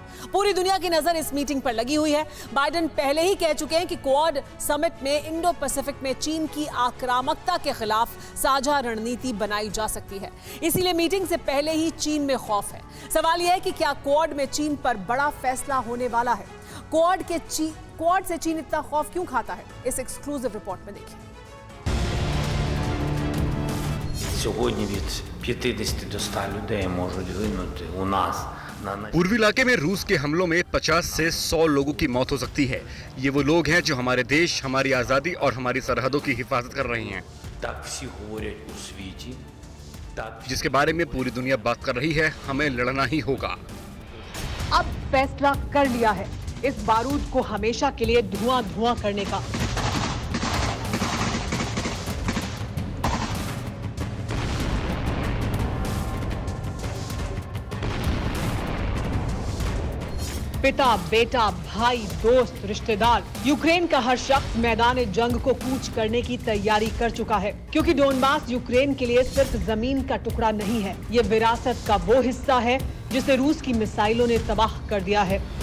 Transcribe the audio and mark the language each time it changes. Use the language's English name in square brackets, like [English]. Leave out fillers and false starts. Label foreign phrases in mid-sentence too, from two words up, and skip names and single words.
[Hindi] पूरी दुनिया की नजर इस मीटिंग पर लगी हुई है। बाइडेन पहले ही कह चुके हैं कि क्वाड समिट में इंडो पैसिफिक में चीन की आक्रामकता के खिलाफ साझा रणनीति बनाई जा सकती है। इसीलिए मीटिंग से पहले ही चीन में खौफ है। सवाल यह है कि क्या क्वाड में चीन पर बड़ा फैसला होने वाला है? क्वाड से चीन इतना खौफ क्यों खाता है? इस [English] exclusive report [Hindi] में देखिए। [Ukrainian] Сьогодні від 50 до 100 людей можуть гинути у нас. [Hindi] पूर्वी इलाके में रूस के हमलों में 50 से 100 लोगों की मौत हो सकती है। ये वो लोग हैं जो हमारे देश, हमारी आजादी और हमारी सरहदों की हिफाजत कर रहे हैं। [Ukrainian] Так всі говорять у світі. [Hindi] जिसके बारे में पूरी दुनिया बात कर रही है। हमें लड़ना ही होगा। अब फैसला कर लिया है, इस बारूद को हमेशा के लिए धुआं धुआं करने का। पिता, बेटा, भाई, दोस्त, रिश्तेदार, यूक्रेन का हर शख्स मैदान जंग को कूच करने की तैयारी कर चुका है, क्योंकि डोनबास यूक्रेन के लिए सिर्फ जमीन का टुकड़ा नहीं है, ये विरासत का वो हिस्सा है जिसे रूस की मिसाइलों ने तबाह कर दिया है।